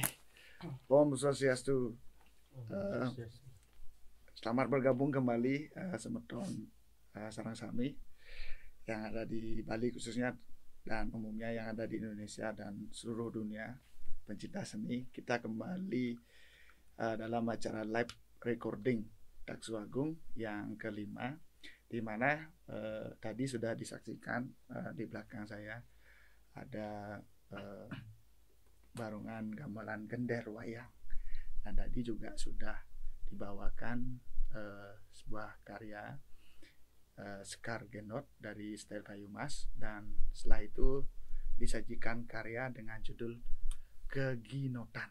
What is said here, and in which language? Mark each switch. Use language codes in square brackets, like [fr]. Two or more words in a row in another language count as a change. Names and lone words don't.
[ban] Om Swastiastu. [id] Selamat bergabung kembali Semeton Sarang Sami yang ada di Bali khususnya dan umumnya yang ada di Indonesia dan seluruh dunia pencinta seni. Kita kembali dalam acara [en] live recording [id] Daksu Agung yang kelima, di mana tadi sudah disaksikan di belakang saya ada barongan gamelan gender wayang, dan tadi juga sudah dibawakan sebuah karya Sekar Genot dari style kayu mas, dan setelah itu disajikan karya dengan judul Geginotan.